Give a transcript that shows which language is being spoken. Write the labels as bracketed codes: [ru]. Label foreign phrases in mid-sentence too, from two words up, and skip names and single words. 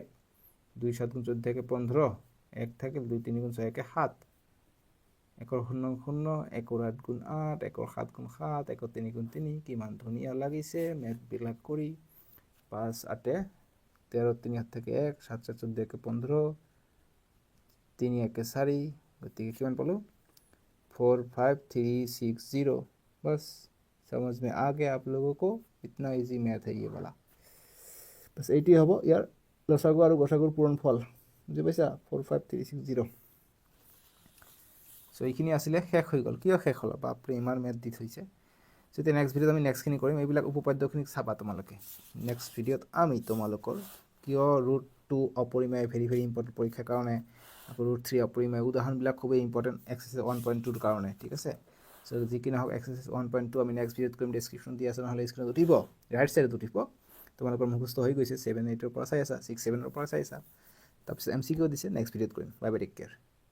[as] 2 7 গুণ 14 থাকে 15 1 থাকিল 2 3 গুণ 6 1 7 1 শূন্য শূন্য 1 8 গুণ 8 1 7 গুণ 7 1 3 গুণ 3 কিমান ধুনীয়া লাগিছে মেথবিলাক কৰি 5 8 13 3 হাত থাকে 1 7 7 14 15 3 1 4 গতিকে কিমান পালোঁ [hi] 45360 बस समझ में आ गया आप लोगों को इतना [en] easy math [hi] है ये वाला बस [as] 80 হ'ব ইয়াৰ লসাগু আৰু গসাগুৰ পূৰণফল বুজি পাইছা 45360 সো এইখিনি আছিলে শেষ হৈ গ'ল কিয় শেষ হ'ল বাপৰে ইমান মেথ দি থৈছে যদি [en] next video [as] আমি নেক্সটখিনি কৰিম এইবিলাক উপপাদ্যখিনি চাবা তোমালোকে [en] next video [as] আমি তোমালোকৰ কিয় √2 অপৰিমেয় [en] very very important [as] পৰীক্ষাৰ কাৰণে আকৌ √3 অপৰিমেয় উদাহৰণবিলাক খুবেই [en] important exercise [as] 1.2ৰ কাৰণে ঠিক আছে সো যিকি নহওক এক্সাৰসাইজ 1.2 আমি [en] next video [as] কৰিম ডেছক্ৰিপশ্যন দি আছে নহ'লে স্ক্ৰীনত উঠিব [en] right side [as] উঠিব তোমালোকৰ মুখস্থ হৈ গৈছে 7 8ৰ পৰা চাই আছা 6 7ৰ পৰা চাই আছা তাৰপিছত MCQ দিছে [en] next video [as] কৰিম [en] bye bye take care